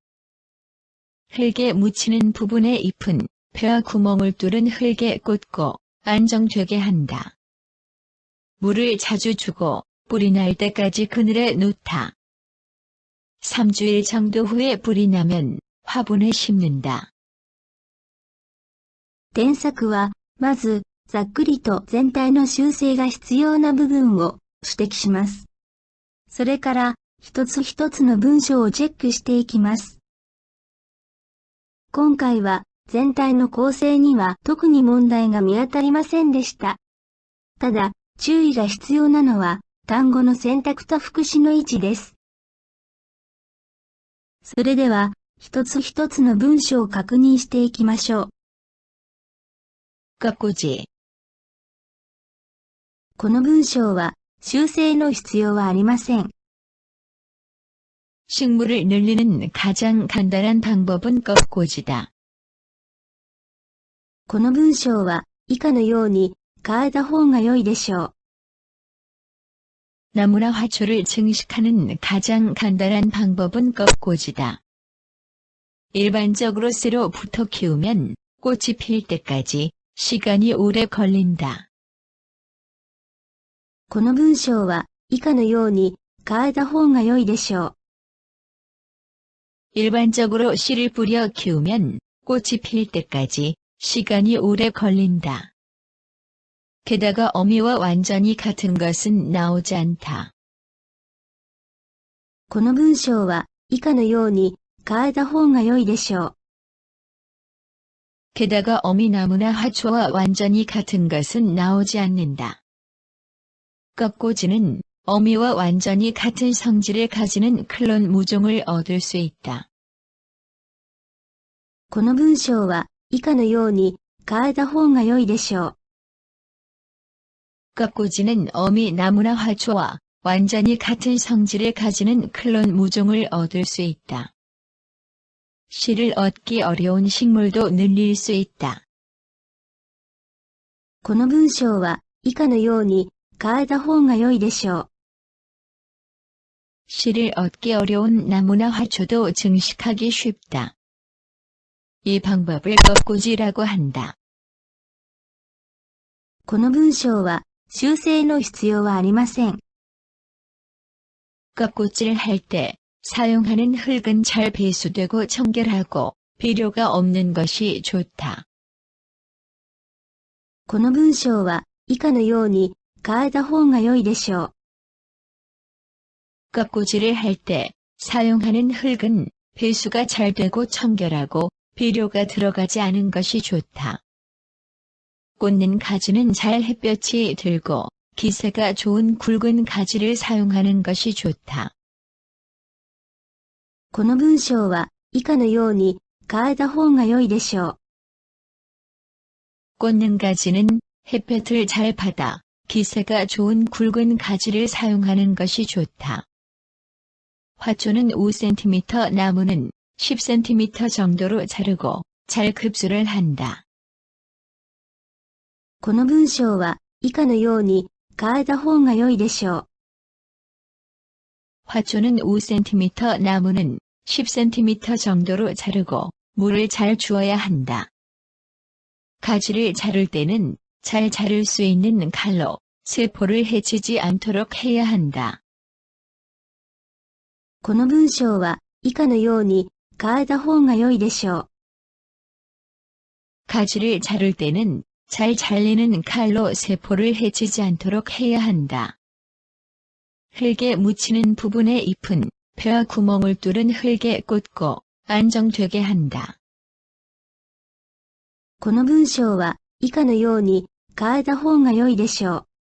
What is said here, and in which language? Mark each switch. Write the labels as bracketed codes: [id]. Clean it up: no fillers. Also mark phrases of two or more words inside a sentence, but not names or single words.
[ko] 흙에 묻히는 부분의 잎은 벼 구멍을 뚫은 흙에 꽂고 안정되게 한다. 물을 자주 주고 뿌리 날 때까지 그늘에 놓다. 3주일 정도 후에 뿌리 나면 화분에 심는다. [ja] 添削は、まず、ざっくりと全体の修正が必要な部分を指摘します。それから、一つ一つの文章をチェックしていきます。今回は、全体の構成には特に問題が見当たりませんでした。ただ、注意が必要なのは、単語の選択と副詞の位置です。それでは、一つ一つの文章を確認していきましょう。 [ko] 꺾꽂이. [ja] この文章は、修正の必要はありません。 [ko] 식물을 늘리는 가장 간단한 방법은 꺾꽂이다. [ja] この文章は、以下のように変えた方が良いでしょう。 [ko] 나무나 화초를 증식하는 가장 간단한 방법은 꺾꽂이다. 일반적으로 씨로 부터 키우면 꽃이 필 때까지 시간이 오래 걸린다. [ja] この文章は、以下のように変えた方が良いでしょう。 [ko] 일반적으로 씨를 뿌려 키우면 꽃이 필 때까지 시간이 오래 걸린다. 게다가 어미와 완전히 같은 것은 나오지 않다. [ja] この文章は、以下のように変えた方が良いでしょう。 [ko] 게다가 어미나무나 화초와 완전히 같은 것은 나오지 않는다. 꺾꽂이는 어미와 완전히 같은 성질을 가지는 클론 무종을 얻을 수 있다. [ja] この文章は以下のように変えた方が良いでしょう。 [ko] 꺾꽂이는 어미 나무나 화초와 완전히 같은 성질을 가지는 클론 무종을 얻을 수 있다. 씨를 얻기 어려운 식물도 늘릴 수 있다. [ja] この文章は以下のように変えた方が良いでしょう。 [ko] 씨를 얻기 어려운 나무나 화초도 증식하기 쉽다. 이 방법을 꺾꽂이라고 한다. [ja] この文章は修正の必要はありません。 [ko] 꺾꽂이를 할 때 사용하는 흙은 잘 배수되고 청결하고 비료가 없는 것이 좋다. [ja] この文章は以下のように変えた方が良いでしょう。 [ko] 꺾꽂이를 할 때 사용하는 흙은 배수가 잘 되고 청결하고 비료가 들어가지 않은 것이 좋다. 꽂는 가지는 잘 햇볕이 들고 기세가 좋은 굵은 가지를 사용하는 것이 좋다. [ja] この文章は以下のように変えた方が良いでしょう。 [ko] 꽂는 가지는 햇볕을 잘 받아 기세가 좋은 굵은 가지를 사용하는 것이 좋다. 화초는 5cm, 나무는 10cm 정도로 자르고 잘 급수를 한다. [ja] この文章は以下のように変えた方が良いでしょう。 [ko] 화초는 5cm, 나무는 10cm 정도로 자르고 물을 잘 주어야 한다. 가지를 자를 때는 잘 자를 수 있는 칼로 세포를 해치지 않도록 해야 한다. [ja] この文章は以下のように変えた方が良いでしょう。 [ko] 가지를 자를 때는 잘 잘리는 칼로 세포를 해치지 않도록 해야 한다. 흙에 묻히는 부분의 잎은 벼 구멍을 뚫은 흙에 꽂고 안정되게 한다. [ja] この文章は以下のように変えた方が良いでしょう。